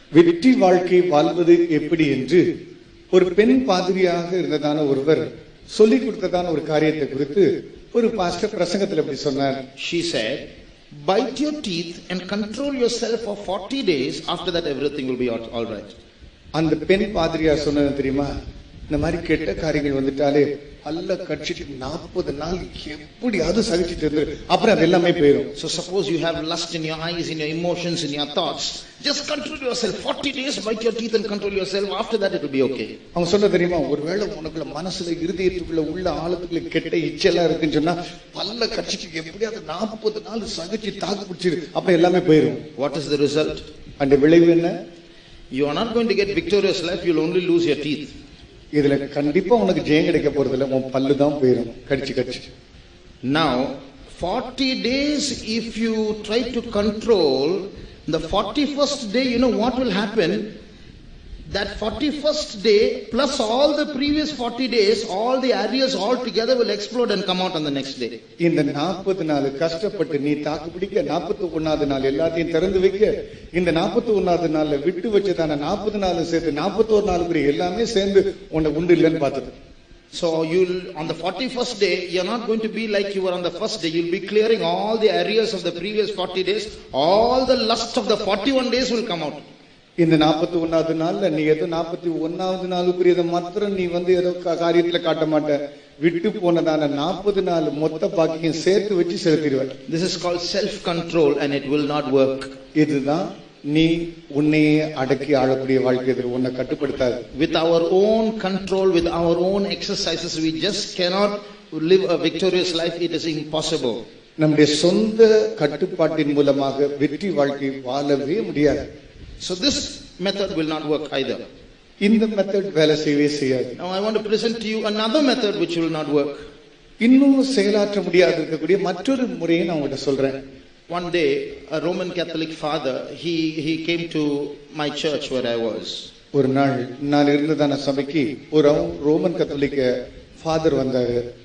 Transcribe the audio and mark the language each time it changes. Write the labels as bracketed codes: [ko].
[ta] வெற்றி வாழ்க்கை வாழ்வது எப்படி என்று ஒரு பெண் பாதிரியாக இருந்ததான ஒருவர் சொல்லிக் கொடுத்ததான ஒரு காரியத்தை குறித்து ஒரு பாஸ்டர் பிரசங்கத்தில் எப்படி சொன்னார். [en] She said, bite your teeth and control yourself for 40 days. After that everything will be all right. [ta] அந்த பெண் பாதிரியா சொன்னது தெரியுமா, இந்த மாதிரி கெட்ட காரியங்கள் வந்துட்டாலே பல்ல கட்சிட்டு 40 நாள் எப்படியாவது சகிச்சுட்டு இருந்து அப்புறம் அது எல்லாமே போயிடும். [en] So suppose you have lust in your eyes, in your emotions, in your thoughts, just control yourself 40 days, bite your teeth and control yourself. After that it will be okay. [ta] அவங்க சொன்ன தெரியுமா, ஒருவேளை உனக்குள்ள மனசுல இருதயத்துக்குள்ள உள்ள ஆழத்துக்குள்ள கெட்ட இச்செல்லாம் இருக்குன்னு சொன்னா பல்ல கட்சிட்டு எப்படியாவது 40 நாள் சகிச்சு தாக்கு பிடிச்சிரு, அப்புறம் எல்லாமே போயிடும். [en] What is the result? [ta] அந்த விளைவு என்ன? [en] You are not going to get victorious life, you will only lose your teeth. [ta] இதுல கண்டிப்பா உனக்கு ஜெயம் கிடைக்க போறது இல்ல, உன் பல்லு தான் போயிடும் கடிச்சு. [en] Now 40 days if you try to control, the 41st day, you know what will happen? That 41st day plus all the previous 40 days, all the areas all together will explode and come out on the next day. [ta] இந்த 40 நாள் கஷ்டப்பட்டு நீ தாக்கு பிடிக்க 41வது நாள் எல்லாத்தையும் திறந்து வைக்க, இந்த 41வது நாள்ல விட்டு வச்சதான 40 நாள் சேர்த்து 41 நாளுக்குரிய எல்லாமே சேர்ந்து உன்னை உண்டு இல்லைன்னு பார்த்தது. [en] So you'll on the 41st day, you're not going to be like you were on the first day. You'll be clearing all the areas of the previous 40 days. All the lust of the 41 days will come out. [ta] இந்த 41வது நாள்ல நீ ஏதோ 41வது நாளுக்குரியதை மாத்திரம் நீ ஏதோ காரியத்துல காட்ட மாட்ட, விட்டு போனதான 40 நாள் மொத்த பாக்கியம் சேர்த்து வச்சு செலுத்திடுவார். [en] This is called self control and it will not work. [ta] இதுதான் நீ உன்னையே அடக்கி ஆளக்கூடிய வாழ்க்கை, இது உன்னை கட்டுப்படுத்தாது. [en] With our own control, with our own exercises, we just cannot live a victorious life. It is impossible. [ta] நம்முடைய சொந்த கட்டுப்பாட்டின் மூலமாக வெற்றி வாழ்க்கை வாழவே முடியாது. [en] So this method will not work either. [ta] இந்த மெத்தட் வேலை செய்யவே செய்யாது. [en] Now I want to present to you another method which will not work. [ta] இன்னும் செயலாற்ற முடியாது இருக்கக்கூடிய மற்றொரு முறையை நான் உங்கள்கிட்ட சொல்றேன். [en] One day a Roman Catholic father he came to my church where I was. [ta] ஒரு நாள் நான் இருந்ததான சபைக்கு ஒரு ரோமன் கத்தோலிக்க ஃபாதர் வந்தாரு.